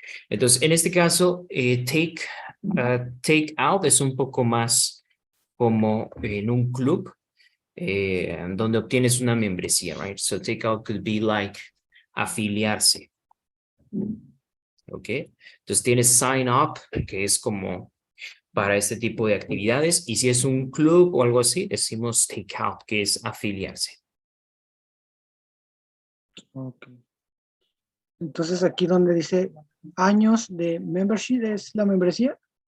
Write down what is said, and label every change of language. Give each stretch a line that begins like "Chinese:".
Spanish: Entonces, en este caso, take out es un poco más como en un club donde obtienes una membresía, right?
English: So take out could be like afiliarse.
Spanish: ¿Ok? Entonces tienes sign up, que es como para este tipo de actividades, y si es un club o algo así, decimos take out, que es afiliarse. Ok. Entonces aquí donde dice años de membership, ¿es la membresía?